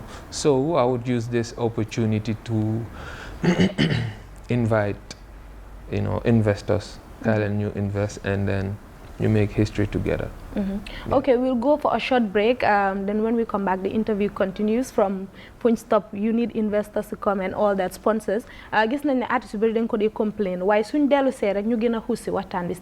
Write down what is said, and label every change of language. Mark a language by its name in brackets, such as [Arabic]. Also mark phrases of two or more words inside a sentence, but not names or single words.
[English] So I would use this opportunity to invite, you know, investors, and you invest and then you make history together. Yeah. Okay, we'll go for a short break. Then when we come back, the interview continues from point stop. You need investors to come and all that, sponsors. [Wolof] Gis nañ ne artiste yu bari dañ ko di complain. Waaye suñ dellu see rek ñu gën a xuus si waxtaan bi.